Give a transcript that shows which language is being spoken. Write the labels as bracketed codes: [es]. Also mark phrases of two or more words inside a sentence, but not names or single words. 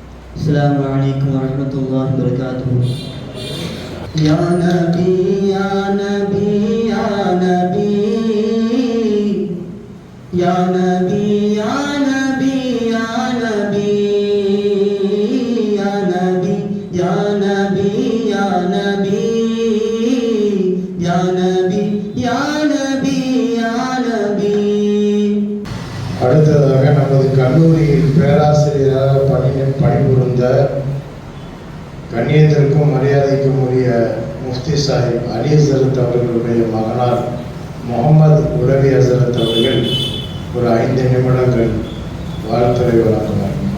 [ar] السلام عليكم ورحمة الله وبركاته. يا نبي يا نبي يا نبي يا نبي يا نبي يا نبي يا نبي يا نبي يا نبي يا نبي يا نبي يا نبي. [ta] அடுத்ததாக நமது கல்லூரியில் பேராசிரியராக பணிபுரிந்த கண்ணியத்திற்கும் மரியாதைக்கும் உரிய முஃப்தி சாஹிப் அலி ஹசரத் அவர்களுடைய மகனார் முகமது உலவி ஹசரத் அவர்கள் ஒரு 5 நிமிடங்கள் வாழ்த்துரை வழங்கினார்.